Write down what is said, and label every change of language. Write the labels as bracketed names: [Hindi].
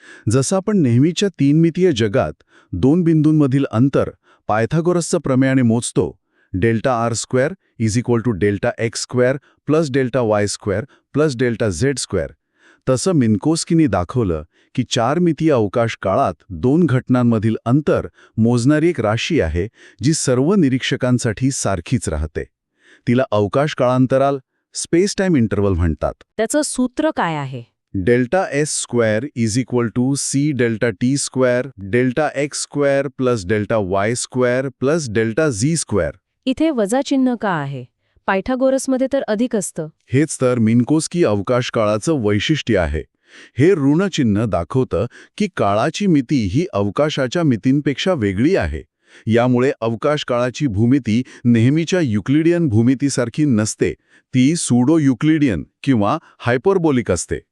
[Marathi] जसं आपण नेहमीच्या तीनमितीय जगात 2 बिंदूंमधील अंतर पायथागोरसच्या प्रमेयाने मोजतो, [English] delta r square is equal to delta x square plus delta y square plus delta z square, [Marathi] तसं मिन्कोव्स्कीने दाखवलं की 4 मितीय अवकाश काळात 2 घटनांमधील अंतर मोजणारी एक राशी आहे, जी सर्व निरीक्षकांसाठी सारखीच राहते. तिला अवकाश काळांतराल, स्पेस टाइम इंटरवल म्हणतात. त्याचं सूत्र काय आहे? [English] Delta s square is equal to c delta t square delta x square plus delta y square plus delta z square. [Marathi] इथे वजा चिन्ह का आहे? पायथागोरसमध्ये तर अधिक असतं. हेच तर मिन्कोव्स्की अवकाश काळाचं वैशिष्ट्य आहे. हे ऋणचिन्ह दाखवतं की काळाची मिती ही अवकाशाच्या मितींपेक्षा वेगळी आहे. यामुळे अवकाश काळाची भूमिती नेहमीच्या युक्लिडियन भूमितीसारखी नसते, ती सुडो युक्लिडियन किंवा हायपरबोलिक असते.